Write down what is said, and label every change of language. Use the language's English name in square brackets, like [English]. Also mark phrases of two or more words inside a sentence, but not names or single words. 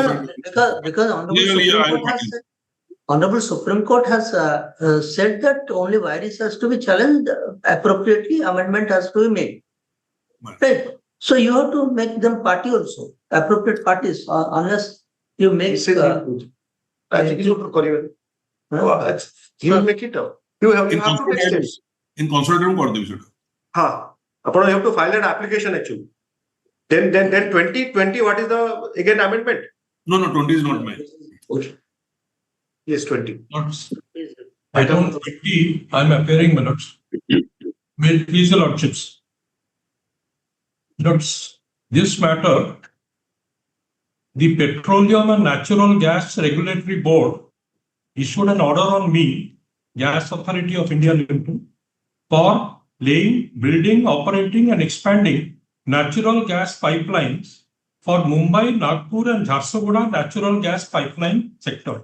[English] Because Honorable Supreme Court has said that only virus has to be challenged appropriately, amendment has to be made. Right. So you have to make them party also, appropriate parties, unless you make. You make it up. You have to take steps. In consolidated [Odia] କର ଦେବେ ସେଟା. [English] हाँ, अपन you have to file that application actually. Then 2020, what is the again amendment? No, 20 is not mine. Okay. Yes, 20. Item 20, I am appearing, my lords. Will please your lordships. Lords, this matter, the Petroleum and Natural Gas Regulatory Board issued an order on me, Gas Authority of India Limited, for laying, building, operating and expanding natural gas pipelines for Mumbai, Nagpur and Jharsuguda natural gas pipeline sector.